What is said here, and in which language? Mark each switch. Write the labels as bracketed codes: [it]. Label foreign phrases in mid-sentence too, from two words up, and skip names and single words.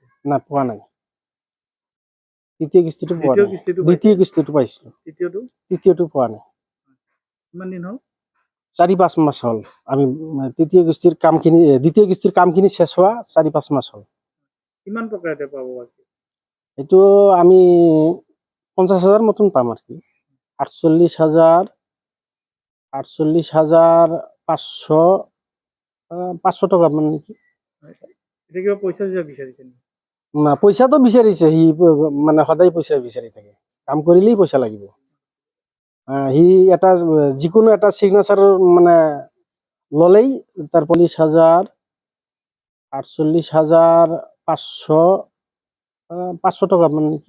[as] না পোৱা নাই তৃতীয় কিস্তিটো পোৱা নাই দ্বিতীয় কিস্তিটো পাইছিলোঁ তৃতীয়টো পোৱা নাই কিমান দিন হ'ল 4-5 মাস হ'ল আমি দ্বিতীয় কিস্তিৰ কামখিনি শেষ হোৱা 4-5 মাস হ'ল কিমান টকা এটা পাব বাকি এইটো আমি 50,000 মতন পাম আর কি। 48,500 500 টাকা মানে নাকি। এটা কিবা পইচা চইচা বিচাৰিছে নেকি? না পইচাটো বিচাৰিছে, সি মানে সদায় পইচা বিচাৰি থাকে, কাম কৰিলেই পইচা লাগিব। সি এটা যিকোনো এটা চিগনেচাৰ মানে ললেই তাৰ 40,000 48,500 500 টাকা মানে নাকি।